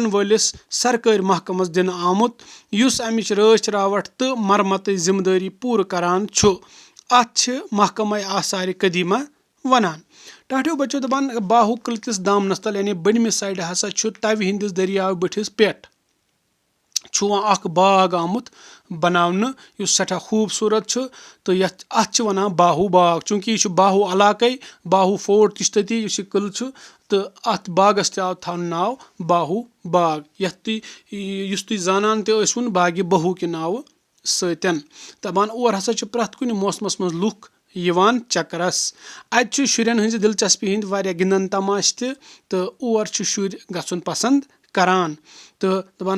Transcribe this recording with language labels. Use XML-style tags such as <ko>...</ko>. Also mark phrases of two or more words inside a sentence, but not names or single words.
<ks>وٲلِس سرکٲرۍ محکمس دِنہٕ آمُت یُس امِچ رٲچھ راوٹھ تہٕ مرمتٕچ ذمہٕ دٲری پوٗرٕ کران چھُ اتھ چھِ محکمے آثارِ قدیمہ ونان ٹاٹھیو بچو دپان باہو قلعہٕ کِس دامنس تل یعنی بٔنمہِ سایڈٕ ہسا چھُ تَوِ ہٕنٛدِس دٔریاو بٔٹھِس پٮ۪ٹھ چھُ وۄنۍ اکھ باغ آمُت بناونہٕ یُس سٮ۪ٹھاہ خوٗبصوٗرت چھُ تہٕ اتھ چھِ ونان باہو باغ چوٗنٛکہِ یہِ چھُ باہو علاقے باہو فوٹ تہِ چھُ تٔتی یُس یہِ قلعہٕ چھُ تہٕ اتھ باغس تہِ آو تھاونہٕ ناو باہو باغ یُس تُہۍ زانان تہِ ٲسوُن باغِ بہوٗ کہِ ناوٕ سۭتۍ دپان اور ہسا چھِ پرٛٮ۪تھ کُنہِ موسمس منٛز لُکھ یِوان چکرس اتہِ چھُ شُرٮ۪ن ہٕنٛزِ دلچسپی ہٕنٛدۍ واریاہ گنٛدن تماشہٕ تہِ تہٕ اور چھِ شُرۍ گژھُن پسنٛد کران تہٕ دپان</ks>